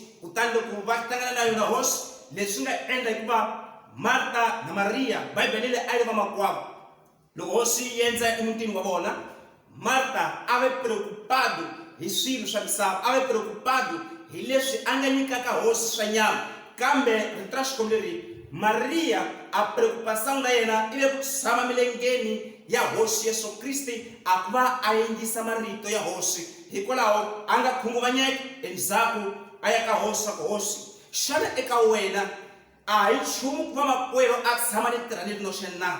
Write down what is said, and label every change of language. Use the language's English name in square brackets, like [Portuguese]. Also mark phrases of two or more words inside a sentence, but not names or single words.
[Tsonga] Kutani loko va hlangana na yona Hosi, leswi nga endla hikuva Marta na Mariya Bibele leyi a yi va makwavo. Loko Hosi yi endza emutini wa vona, Marta a ve preocupado hi swilo swa misava, a ve preocupado hi leswi a nga nyikaka Hosi swa nyama. Kambe rito ra Xikwembu leri Mariya a preocupação da yena ibe ku tshama milengeni ya Hosi Yesu Kristi, a ku va a yingisa marito ya Hosi. Hikwalaho a nga khunguvanyeki endzhaku a ya ka Hosi swa ku Hosi, xana eka wena a hi nchumu ku va makwerhu a tshama ni tirha ni ri noxe na?